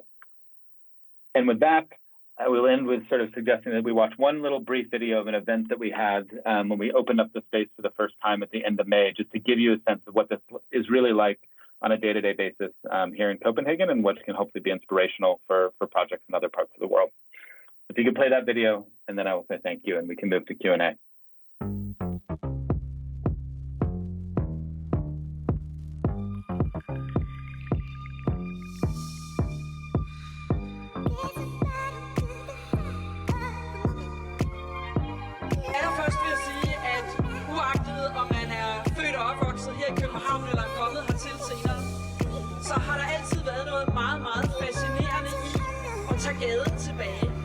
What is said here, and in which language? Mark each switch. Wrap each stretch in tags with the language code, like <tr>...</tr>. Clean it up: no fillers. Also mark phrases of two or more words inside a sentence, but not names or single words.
<en>And with that, I will end with sort of suggesting that we watch one little brief video of an event that we had when we opened up the space for the first time at the end of May, just to give you a sense of what this is really like on a day-to-day basis here in Copenhagen, and what can hopefully be inspirational for projects in other parts of the world. If you could play that video, and then I will say thank you, and we can move to Q&A.</en> <da>Allerførst vil jeg sige, at uagtet om man er født og opvokset her i København eller er kommet hertil senere, så har der altid været noget meget, meget fascinerende i at tage gaden tilbage.</da>